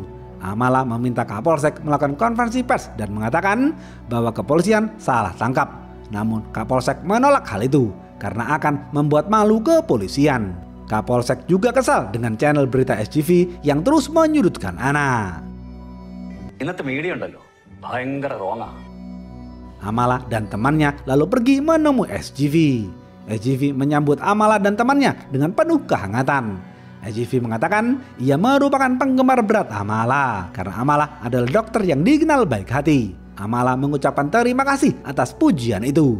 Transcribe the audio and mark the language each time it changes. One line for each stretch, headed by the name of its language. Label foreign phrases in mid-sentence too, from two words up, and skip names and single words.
Indonesian: Amala meminta Kapolsek melakukan konferensi pers dan mengatakan bahwa kepolisian salah tangkap. Namun Kapolsek menolak hal itu karena akan membuat malu kepolisian. Kapolsek juga kesal dengan channel berita SGV yang terus menyudutkan Ana.
Malayalam: ഇന്നത്തെ മീഡിയ ഉണ്ടല്ലോ ഭയങ്കര റോങ്ങാ.
Indonesian: Amala dan temannya lalu pergi menemui SGV. SGV menyambut Amala dan temannya dengan penuh kehangatan. SGV mengatakan ia merupakan penggemar berat Amala karena Amala adalah dokter yang dikenal baik hati. Amala mengucapkan terima kasih atas pujian itu.